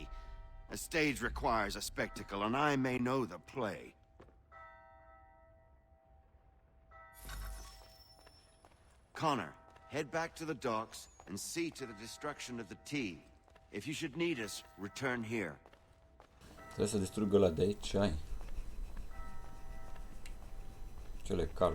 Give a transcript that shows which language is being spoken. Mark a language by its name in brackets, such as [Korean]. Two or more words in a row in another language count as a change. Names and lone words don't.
[English] A stage requires a spectacle, and I may know the play. Connor, head back to the docks and see to the destruction of the tea. If you should need us, return here. [Romanian] Trebuie să distrug ăla de aici, ai. Cele cargo.